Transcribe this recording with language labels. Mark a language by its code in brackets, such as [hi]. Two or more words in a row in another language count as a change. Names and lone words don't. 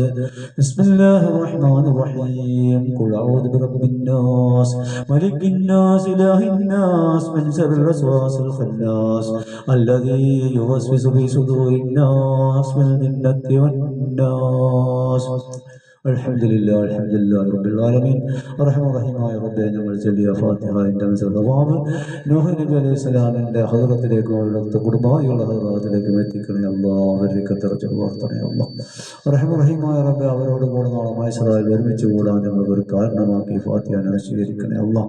[ar] بسم الله الرحمن الرحيم. قل أعوذ برب الناس ملك الناس إله الناس من شر الوسواس الخناس الذي يوسوس في صدور الناس من الجنة والناس. الحمد لله الحمد لله رب العالمين [ml] അർഹമർ റഹീമായ റബ്ബേ, ഞങ്ങൾ ചൊല്ലിയ ഫാത്തിഹയുടെ സവാബ് നൂഹ് നബി അലൈഹിസ്സലാമിന്റെ ഹദ്റത്തിലേക്ക് അവിടുത്തെ കുടുംബാദികളുടെ ഹദ്റത്തിലേക്ക് എത്തിക്കണേ അല്ലാഹ്. അവരിലേക്ക് തെരഞ്ഞു വളർത്തണേ അല്ലാഹ്. അർഹമർ റഹീമായ റബ്ബേ, അവരോട് കൂടെ നാളെ മഹ്ശറിൽ ഒരുമിച്ച് കൂടാൻ ഞങ്ങൾക്ക് ഒരു കാരണമാക്കി ഫാത്തിഹ സ്വീകരിക്കണേ അല്ലാഹ്.